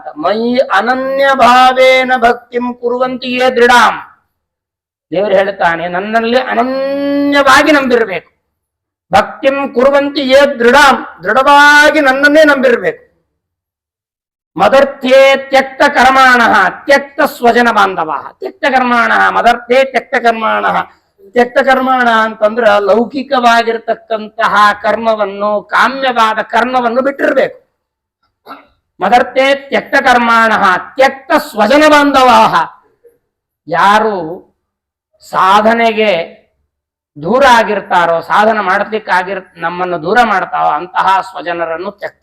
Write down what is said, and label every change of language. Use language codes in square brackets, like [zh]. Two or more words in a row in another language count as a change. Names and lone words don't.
[sa] ಮೈ ಅನನ್ಯ ಭಾವೇನ ಭಕ್ತಿಂ ಕುರುವಂತಿಯೇ ದೃಢಾಂ. [kn] ದೇವರು ಹೇಳ್ತಾನೆ, ನನ್ನಲ್ಲಿ ಅನನ್ಯವಾಗಿ ನಂಬಿರಬೇಕು. [sa] ಭಕ್ತಿಂ ಕುರುವಂತಿಯೇ ದೃಢಾಂ, [kn] ದೃಢವಾಗಿ ನನ್ನನ್ನೇ ನಂಬಿರಬೇಕು. [sa] ಮದರ್ಥ್ಯೇ ತ್ಯಕ್ತ ಕರ್ಮಾಣ ತ್ಯಕ್ತ ಸ್ವಜನ ಬಾಂಧವ. ತ್ಯಕ್ತ ಕರ್ಮಾಣ ಮದರ್ಥ್ಯೇ ತ್ಯಕ್ತ ಕರ್ಮಾಣ. ತ್ಯಕ್ತ ಕರ್ಮಾಣ [kn] ಅಂತಂದ್ರ ಲೌಕಿಕವಾಗಿರ್ತಕ್ಕಂತಹ ಕರ್ಮವನ್ನು, ಕಾಮ್ಯವಾದ ಕರ್ಮವನ್ನು ಬಿಟ್ಟಿರ್ಬೇಕು. [sa] ಮದರ್ಥ್ಯೇ ತ್ಯಕ್ತ ಕರ್ಮಾಣ ತ್ಯಕ್ತ ಸ್ವಜನ ಬಾಂಧವ. [kn] ಯಾರು ಸಾಧನೆಗೆ ದೂರ ಆಗಿರ್ತಾರೋ, ಸಾಧನೆ ನಮ್ಮನ್ನು ದೂರ ಮಾಡ್ತಾವೋ ಅಂತಹ ಸ್ವಜನರನ್ನು ತ್ಯಕ್ತ.